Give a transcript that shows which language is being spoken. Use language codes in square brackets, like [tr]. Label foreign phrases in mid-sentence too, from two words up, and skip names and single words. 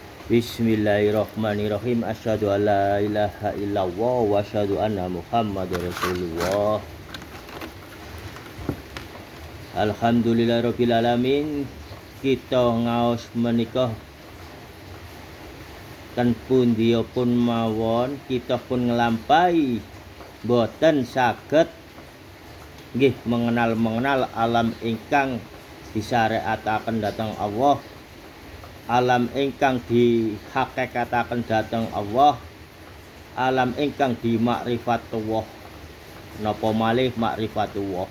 [ar] بسم الله الرحمن الرحيم أشهد أن لا إله إلا الله وأشهد أن محمدا رسول الله. الحمد لله رب العالمين. [jv] Kita ngaos menika ten pundi pun mawon kita pun nglampahi boten saged nggih mengenal alam ingkang disyariataken dhateng Allah, alam ingkang dihakikataken dhateng Allah, alam ingkang dimakrifatullah, napa malih makrifatullah.